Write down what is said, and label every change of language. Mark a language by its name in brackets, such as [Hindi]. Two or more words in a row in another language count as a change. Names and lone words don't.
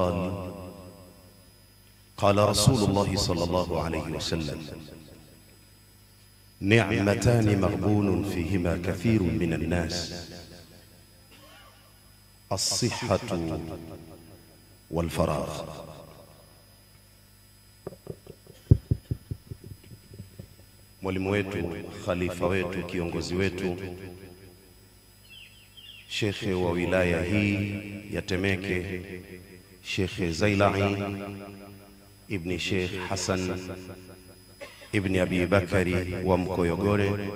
[Arabic] قال رسول الله صلى الله عليه وسلم: نعمتان مغبون فيهما كثير من الناس، الصحة والفراغ. [Swahili] Mwalimu wetu, khalifa wetu, kiongozi wetu, shekhe wa wilaya hii ya Temeke, Shekhe Zailai ibn Sheikh Hassan ibn Abi Bakari wa Mkoyogore,